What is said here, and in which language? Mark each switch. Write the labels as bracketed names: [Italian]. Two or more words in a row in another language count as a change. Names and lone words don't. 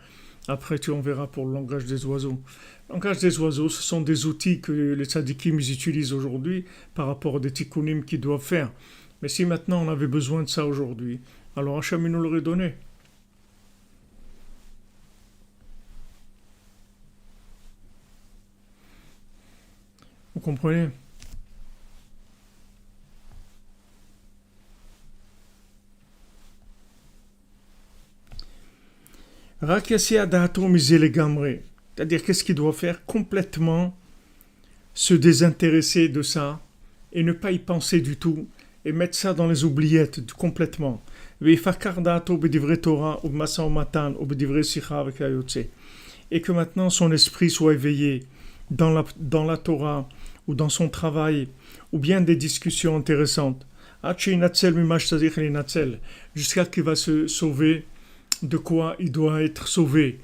[French] Après tu en verras pour le langage des oiseaux. Le langage des oiseaux, ce sont des outils que les tzadikim ils utilisent aujourd'hui par rapport à des tikkunim qu'ils doivent faire. Mais si maintenant on avait besoin de ça aujourd'hui, alors Hachem nous l'aurait donné. Vous comprenez? [Hebrew] רק יסיח דעתו מזה לגמרי. [French] C'est-à-dire qu'est-ce qu'il doit faire? Complètement se désintéresser de ça et ne pas y penser du tout et mettre ça dans les oubliettes complètement. Et que maintenant son esprit soit éveillé dans la Torah ou dans son travail ou bien des discussions intéressantes jusqu'à qu'il va se sauver de quoi il doit être sauvé.